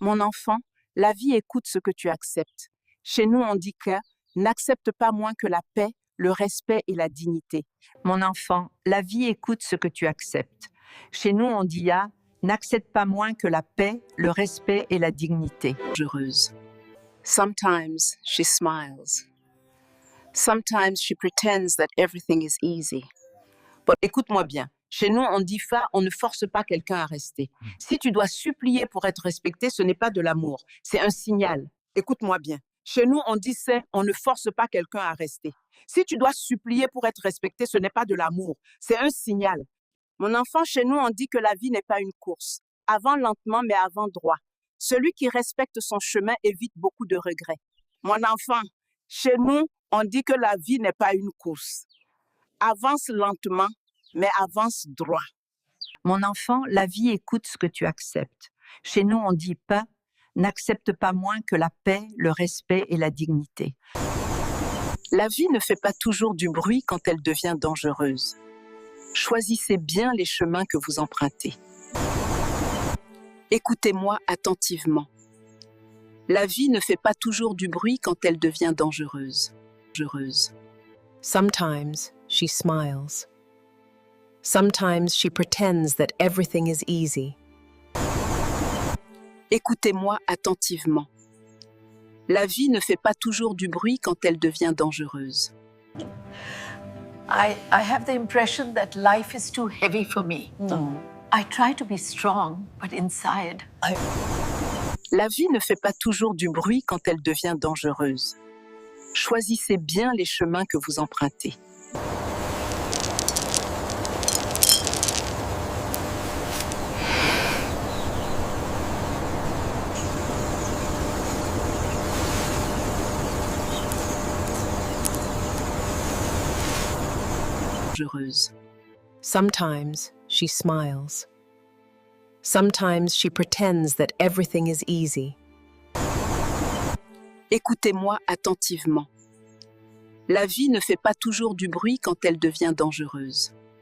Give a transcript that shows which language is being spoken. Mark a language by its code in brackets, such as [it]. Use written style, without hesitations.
[fr] Mon enfant, la vie écoute ce que tu acceptes. Chez nous, on dit que « N'accepte pas moins que la paix, le respect et la dignité ». Mon enfant, la vie écoute ce que tu acceptes. Chez nous, on dit « N'accepte pas moins que la paix, le respect et la dignité. » Heureuse. [en] Sometimes she smiles. Sometimes she pretends that everything is easy. But [fr] écoute-moi bien. Chez nous, on dit « on ne force pas quelqu'un à rester. Si tu dois supplier pour être respecté, ce n'est pas de l'amour, c'est un signal. Écoute-moi bien. Chez nous, on dit c'est, on ne force pas quelqu'un à rester. Si tu dois supplier pour être respecté, ce n'est pas de l'amour, c'est un signal. Mon enfant, chez nous, on dit que la vie n'est pas une course. Avant lentement, mais avant droit. Celui qui respecte son chemin évite beaucoup de regrets. Mon enfant, chez nous, on dit que la vie n'est pas une course. Avance lentement, mais avance droit. Mon enfant, la vie écoute ce que tu acceptes. Chez nous, on dit pas, n'accepte pas moins que la paix, le respect et la dignité. La vie ne fait pas toujours du bruit quand elle devient dangereuse. Choisissez bien les chemins que vous empruntez. Écoutez-moi attentivement. La vie ne fait pas toujours du bruit quand elle devient dangereuse. [en] Sometimes she smiles. Sometimes she pretends that everything is easy. [fr] Écoutez-moi attentivement. La vie ne fait pas toujours du bruit quand elle devient dangereuse. [en] I have the impression that life is too heavy for me. I try to be strong, but inside, [fr] La vie ne fait pas toujours du bruit quand elle devient dangereuse. Choisissez bien les chemins que vous empruntez. Dangereuse. [en] Sometimes she smiles. Sometimes she pretends that everything is easy. [fr] Écoutez-moi attentivement. La vie ne fait pas toujours du bruit quand elle devient dangereuse.